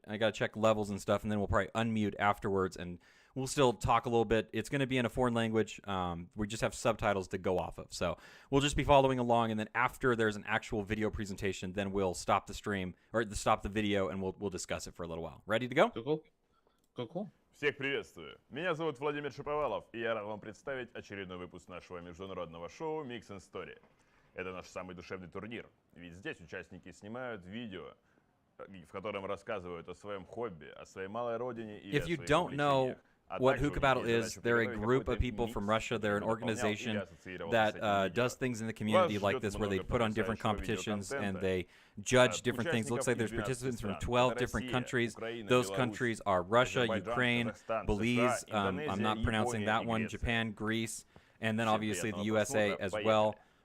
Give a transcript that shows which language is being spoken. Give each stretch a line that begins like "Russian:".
English: I gotta check levels and stuff, and then we'll probably unmute afterwards, and we'll still talk a little bit. It's gonna be in a foreign language. We just have subtitles to go off of, so we'll just be following along. And then after there's an actual video presentation, then we'll stop the stream or stop the video, and we'll discuss it for a little while. Ready to go? Cool. Cool.
Russian: Всех приветствую. Меня зовут Владимир Шаповалов, и я рад вам представить очередной выпуск нашего международного шоу Mix and Story. Это наш самый душевный турнир, ведь здесь участники снимают видео, в котором рассказывают о своем хобби, о своей малой родине и о
English: If you
Russian: своих
English: don't know
Russian: увлечениях.
English: what Hookah Battle is, they're a group of people from Russia. They're an organization that does things in the community like this, where they put on different competitions and they judge different things. It looks like there's participants from 12 different countries. Those countries are Russia, Ukraine, Belize, I'm not pronouncing that one, Japan, Greece, and then obviously the USA as well.